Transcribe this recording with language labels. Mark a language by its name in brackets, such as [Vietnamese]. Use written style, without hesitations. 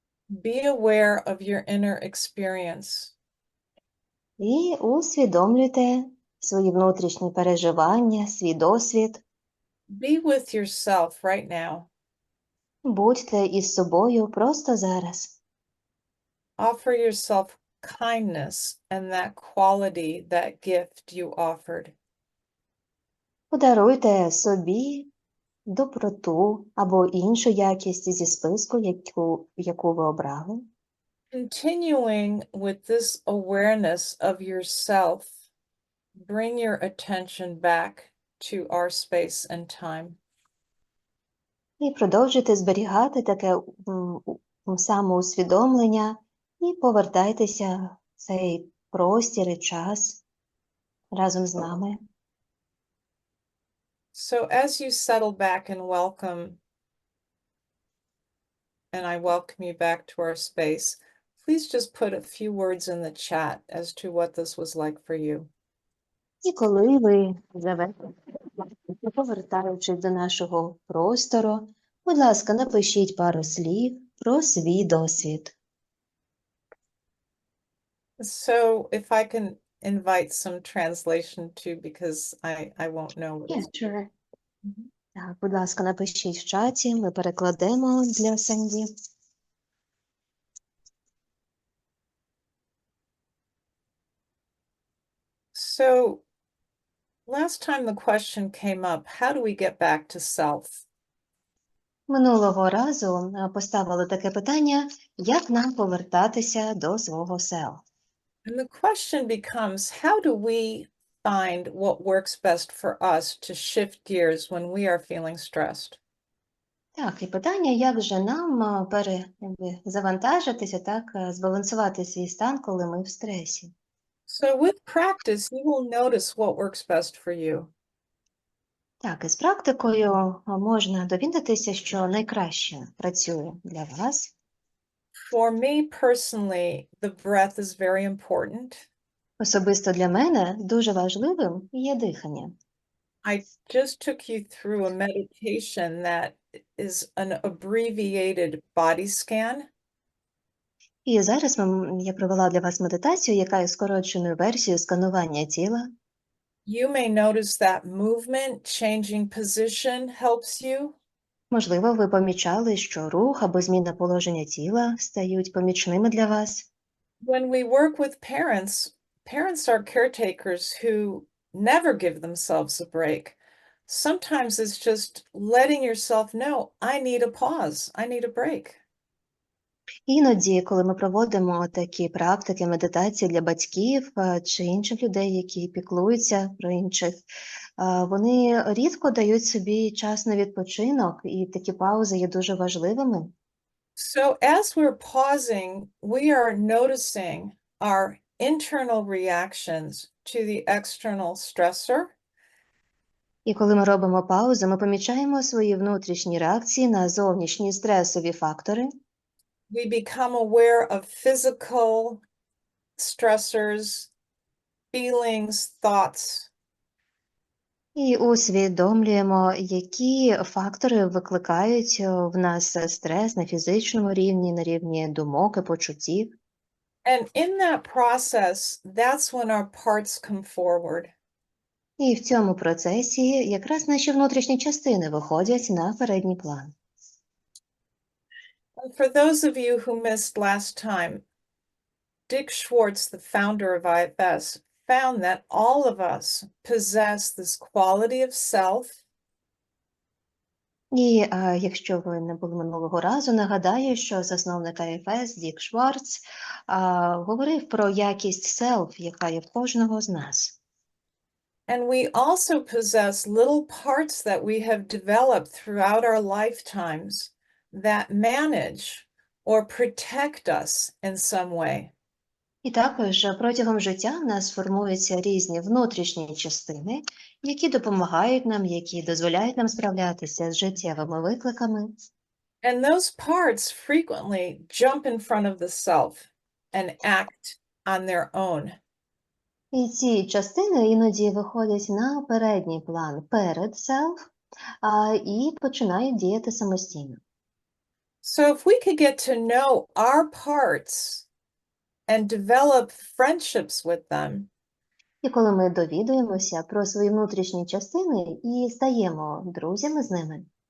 [English] Be aware of your inner experience. [Ukrainian] І усвідомлюйте свої внутрішні переживання, свій досвід. [English] Be with yourself right now. [Ukrainian] Будьте із собою просто зараз. [English] Offer yourself kindness and that quality, that gift you offered. [Ukrainian] Подаруйте собі доброту або іншу якість зі списку, яку ви обрали. [English] Continuing with this awareness of yourself, bring your attention back to our space and time. [Ukrainian] І продовжуйте зберігати таке самоусвідомлення і повертайтеся в цей простір і час разом з нами. [English] So as you settle back and I welcome you back to our space, please just put a few words in the chat as to what this was like for you. [Ukrainian] І коли ви завершите, повертаючись до нашого простору, будь ласка, напишіть пару слів про свій досвід. [English] So if I can invite some translation too, because I won't know what it's. Sure. [Ukrainian] Так, будь ласка, напишіть в чаті, ми перекладемо для Санді. [English] So last time the question came up, how do we get back to self? [Ukrainian] Минулого разу поставили таке питання, як нам повертатися до свого self. [English] And the question becomes, how do we find what works best for us to shift gears when we are feeling stressed? [Ukrainian] Так, і питання, як же нам завантажитися, так, збалансувати свій стан, коли ми в стресі. [English] So with practice, you will notice what works best for you. [Ukrainian] Так, і з практикою можна довідатися, що найкраще працює для вас. [English] For me personally, the breath is very important. [Ukrainian] Особисто для мене дуже важливим є дихання. [English] I just took you through a meditation that is an abbreviated body scan. [Ukrainian] І зараз я провела для вас медитацію, яка є скороченою версією сканування тіла. [English] You may notice that movement, changing position helps you. [Ukrainian] Можливо, ви помічали, що рух або зміна положення тіла стають помічними для вас. [English] When we work with parents, parents are caretakers who never give themselves a break. Sometimes it's just letting yourself know, I need a pause, I need a break. [Ukrainian] Іноді, коли ми проводимо такі практики, медитації для батьків чи інших людей, які піклуються про інших, вони рідко дають собі час на відпочинок, і такі паузи є дуже важливими. [English] So as we're pausing, we are noticing our internal reactions to the external stressor. [Ukrainian] І коли ми робимо паузу, ми помічаємо свої внутрішні реакції на зовнішні стресові фактори. [English] We become aware of physical stressors, feelings, thoughts. [Ukrainian] І усвідомлюємо, які фактори викликають в нас стрес на фізичному рівні, на рівні думок і почуттів. [English] And in that process, that's when our parts come forward. [Ukrainian] І в цьому процесі якраз наші внутрішні частини виходять на передній план. [English] And for those of you who missed last time, Dick Schwartz, the founder of IFS, found that all of us possess this quality of self. [Ukrainian] І якщо ви не були минулого разу, нагадаю, що засновник IFS Дік Шварц говорив про якість self, яка є в кожного з нас. [English] And we also possess little parts that we have developed throughout our lifetimes that manage or protect us in some way. [Ukrainian] І також протягом життя в нас формуються різні внутрішні частини, які допомагають нам, які дозволяють нам справлятися з життєвими викликами. [English] And those parts frequently jump in front of the self and act on their own. [Ukrainian] І ці частини іноді виходять на передній план перед self і починають діяти самостійно. [English] So if we could get to know our parts and develop friendships with them, [Ukrainian] І коли ми довідуємося про свої внутрішні частини і стаємо друзями з ними,